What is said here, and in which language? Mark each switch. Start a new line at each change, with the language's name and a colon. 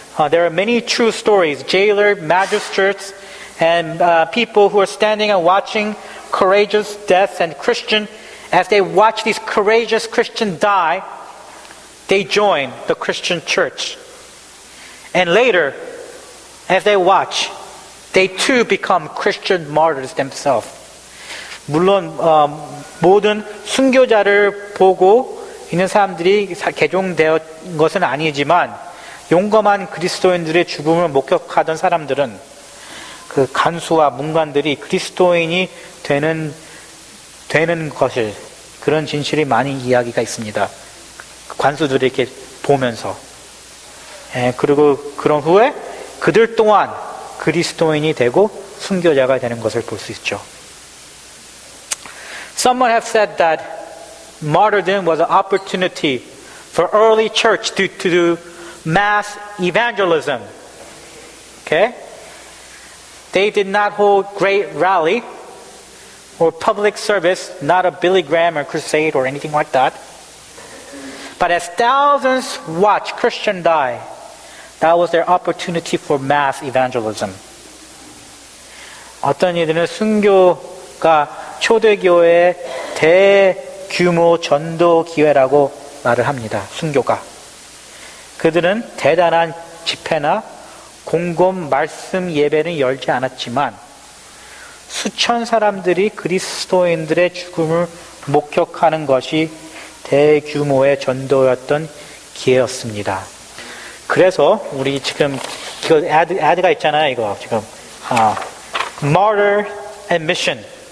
English: There are many true stories, jailers, magistrates, and people who are standing and watching courageous deaths, and Christians, as they watch these courageous Christians die, they join the Christian church. And later, as they watch, they too become Christian martyrs themselves.
Korean: 물론 모든 순교자를 보고 있는 사람들이 개종되었던 것은 아니지만 용감한 그리스도인들의 죽음을 목격하던 사람들은 그 간수와 문관들이 그리스도인이 되는 것을 그런 진실이 많이 이야기가 있습니다. 관수들이 이렇게 보면서 그리고 그런 후에 그들 또한 그리스도인이 되고 순교자가 되는 것을 볼 수 있죠.
English: Someone have said that martyrdom was an opportunity for early church to do mass evangelism. Okay? They did not hold great rally or public service, not a Billy Graham or crusade or anything like that. But as thousands watched Christians die, that was their opportunity for mass evangelism.
Korean: 어떤 이들은 순교가 초대교회의 대규모 전도 기회라고 말을 합니다. 순교가. 그들은 대단한 집회나 공공 말씀 예배는 열지 않았지만 수천 사람들이 그리스도인들의 죽음을 목격하는 것이 대규모의 전도였던 기회였습니다. 그래서 우리 지금 이거 애드가 있잖아요. 이거 지금 Martyr and Mission.